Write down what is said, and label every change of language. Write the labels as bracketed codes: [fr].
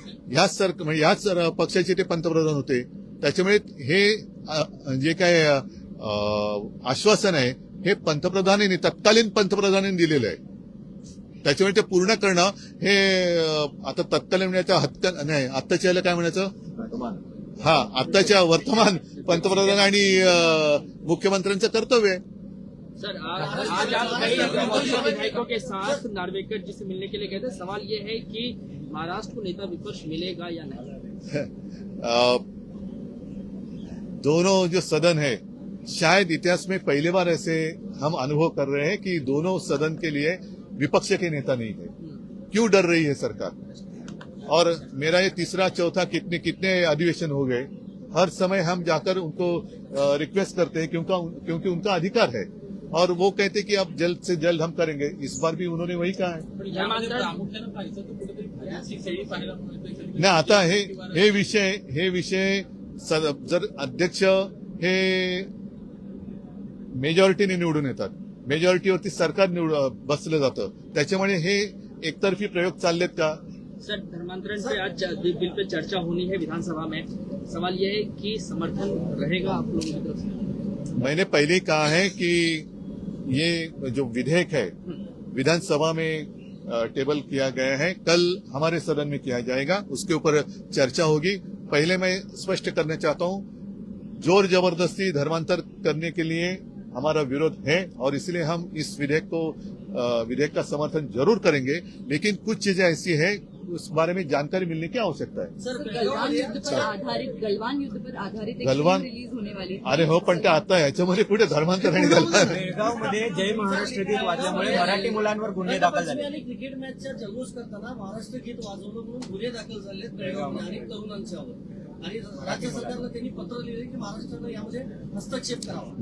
[mr] ह्याच पक्षाचे ते पंतप्रधान होते. त्याच्यामुळे हे जे काय आश्वासन आहे हे पंतप्रधानांनी, तत्कालीन पंतप्रधानांनी दिलेलं आहे. त्याच्यामुळे ते पूर्ण करणं हे आता तत्कालीन म्हणायचं नाही, आत्ताच्या याला काय म्हणायचं, आत्ताच्या वर्तमान पंतप्रधान आणि मुख्यमंत्र्यांचं कर्तव्य आहे. [hi] सर, आज आप कई विधायकों के साथ नार्वेकर जी से मिलने के लिए गए थे. सवाल ये है कि महाराष्ट्र को नेता विपक्ष मिलेगा या नहीं? दोनों जो सदन है, शायद इतिहास में पहली बार ऐसे हम अनुभव कर रहे हैं कि दोनों सदन के लिए विपक्ष के नेता नहीं है. क्यों डर रही है सरकार? और मेरा ये तीसरा चौथा कितने अधिवेशन हो गए, हर समय हम जाकर उनको रिक्वेस्ट करते हैं क्योंकि उनका अधिकार है और वो कहते हैं कि अब जल्द से जल्द हम करेंगे. इस बार भी उन्होंने वही कहा है. [mr] नाही, आता हे विषय जर अध्यक्ष हे मेजॉरिटीने निवडून येतात, मेजॉरिटीवरती सरकार बसलं जातं, त्याच्यामुळे हे एकतर्फी प्रयोग चाललेत का? [hi] सर, धर्मांतरण पे आज बिल पे चर्चा होनी है विधानसभा में. सवाल ये है कि समर्थन रहेगा आप लोगों की तरफ से? मैंने पहले ही कहा है कि ये जो विधेयक है विधानसभा में टेबल किया गया है, कल हमारे सदन में किया जाएगा, उसके ऊपर चर्चा होगी. पहले मैं स्पष्ट करना चाहता हूं, जोर जबरदस्ती धर्मांतर करने के लिए हमारा विरोध है और इसलिए हम इस विधेयक का समर्थन जरूर करेंगे. लेकिन कुछ चीजें ऐसी है उस बारे में जानकारी मिलने की आवश्यकता है. गलवान युद्ध पर आधारित एक गलवान रिलीज होने वाली. [mr] अरे हो, पण ते आता याच्यामध्ये कुठे धर्मांतर आणि गलवान? बेळगावमध्ये जय महाराष्ट्र गीत वाजल्यामुळे मराठी मुलांवर गुन्हे दाखल झाले. क्रिकेट मॅचचा जल्लोष करताना महाराष्ट्र गीत वाजवलं म्हणून गुन्हे दाखल झाले बेळगावमध्ये अनेक तरुणांच्यावर. आणि राज्य सरकारला त्यांनी पत्र लिहिले की महाराष्ट्रानं यामध्ये हस्तक्षेप करावा.